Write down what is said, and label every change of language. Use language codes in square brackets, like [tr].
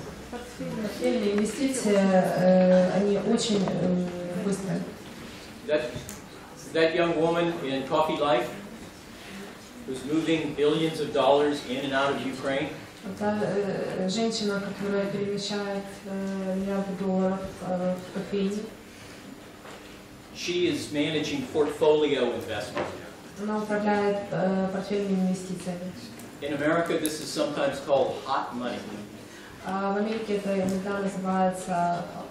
[ru] Портфельные инвестиции, они очень быстрые. [en] That young woman in Coffee Life who's moving billions of dollars in and out of Ukraine. [ru] Это женщина, которая перемещает миллиарды долларов в кофейне. [en] She is managing portfolio investment. [ru] Она управляет портфельными инвестициями. [en] In America, this is sometimes called hot money. [ru] В Америке это иногда называется.